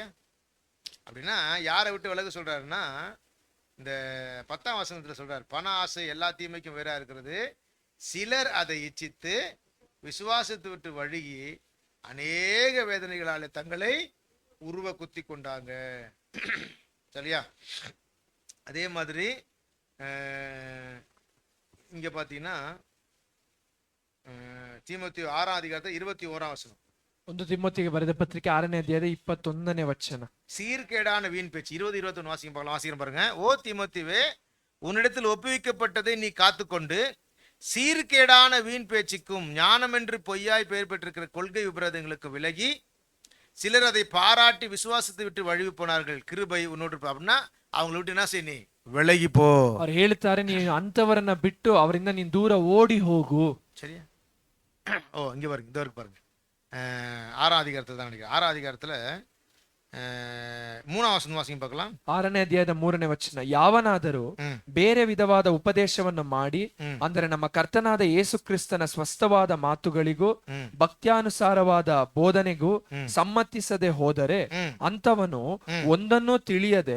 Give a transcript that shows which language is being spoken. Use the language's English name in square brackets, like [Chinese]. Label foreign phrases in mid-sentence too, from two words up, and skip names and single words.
[Tamil] அப்படின்னா யாரை விட்டு விலக சொல்றாருன்னா, இந்த 10ஆம் வசனத்துல சொல்றாரு, பண ஆசை எல்லா தீமைக்கும் வேறா இருக்கிறது, சிலர் அதை இச்சித்து விசுவாசத்தை விட்டு வழுகி அநேக வேதனைகளால தங்களை உருவ குத்தி கொண்டாங்க, சரியா? அதே மாதிரி இங்க பாத்தீங்கன்னா தீமோத்தேயு 6ஆம் அதிகாரத்துல 21ஆம் வசனம். [Kannada] 1 ತಿಮೋತಿಗೆ ಬರೆದ ಪತ್ರಿಕೆ 6ನೇ ಅಧ್ಯಾಯದ 21ನೇ ವಚನ. [Tamil] சீர்கேடான வீண் பேச்சு 20-21 வாசிக்கிறேன் பாருங்க. ஓ தீமோத்தேயுவே, உன்னிடத்தில் ஒப்புவிக்கப்பட்டதை நீ காத்துக்கொண்டு சீர்கேடான வீண் பேச்சுக்கும் ஞானம் என்று பொய்யாய் பெயர் பெற்றிருக்கிற கொள்கை விபரீதங்களுக்கு விலகி, சிலர் அதை பாராட்டி விசுவாசத்தை விட்டு வழுவி போனார்கள், கிருபை உன்னோடு இருப்ப. அப்படின்னா அவங்களை விட்டு என்ன செய்ய, நீ விலகி போ. [Kannada] ಅವ್ರು ಹೇಳ್ತಾರೆ, ನೀನು ಅಂತವರನ್ನ ಬಿಟ್ಟು ಅವರಿಂದ ನೀನು ದೂರ ಓಡಿ ಹೋಗು, [Tamil] சரியா? ஓ இங்க பாருங்க, இந்த வரைக்கும் பாருங்க. 6ஆம் அதிகாரத்துல தான் நினைக்கிறேன். 6ஆம் அதிகாரத்துல 3ஆம் வசனம் வாசிங்க பார்க்கலாம். [Kannada] 6ನೇ ಅಧ್ಯಾಯದ 3ನೇ ವಚನ. ಯಾವನಾದರೂ ಬೇರೆ ವಿಧವಾದ ಉಪದೇಶವನ್ನು ಮಾಡಿ, ಅಂದರೆ ನಮ್ಮ ಕರ್ತನಾದ ಯೇಸು ಕ್ರಿಸ್ತನ ಸ್ವಸ್ಥವಾದ ಮಾತುಗಳಿಗೂ ಭಕ್ತ್ಯಾನುಸಾರವಾದ ಬೋಧನೆಗೂ ಸಮ್ಮತಿಸದೆ ಹೋದರೆ ಅಂತವನು ಒಂದನ್ನೂ ತಿಳಿಯದೆ,